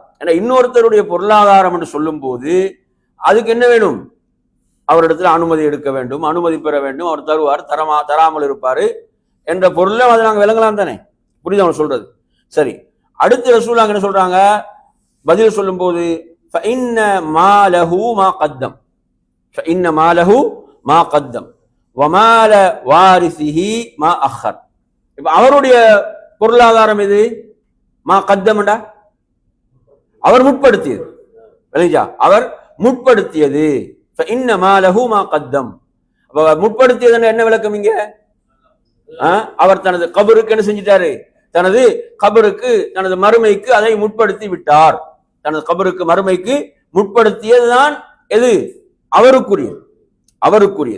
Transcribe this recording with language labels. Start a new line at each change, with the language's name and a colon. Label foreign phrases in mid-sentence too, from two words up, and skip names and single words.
Tamil: ஏன்னா இன்னொருத்தருடைய பொருளாதாரம் என்று சொல்லும் போது அதுக்கு என்ன வேணும்? அவரிடத்துல அனுமதி எடுக்க வேண்டும், அனுமதி பெற வேண்டும். அவர் தருவார், தராமல் இருப்பாரு என்ற பொருளை அதை நாங்கள் விளங்கலாம் தானே? புரியுது அவன் சொல்றது? சரி, அடுத்து ரசூலுல்லாஹ் என்ன சொல்றாங்க? பதில் சொல்லும் போது
Arabic: فإن ماله ما قدم فإن ماله ما قدم ومال وارثه ما أخر.
Tamil: இப்ப அவருடைய பொருளாதாரம் எது?
Arabic: ما قدم,
Tamil: அவர் முற்படுத்தியது. அவர் முற்படுத்தியது.
Arabic: فإن ماله ما قدم.
Tamil: முற்படுத்தியது என்ன விளக்கம் இங்க? அவர் தனது கபருக்கு என்ன செஞ்சிட்டாரு? தனது கபருக்கு, தனது மறுமைக்கு அதை முற்படுத்தி விட்டார். தனது கபருக்கு மறுமைக்கு முற்படுத்தியதுதான் எது? அவருக்குரியது.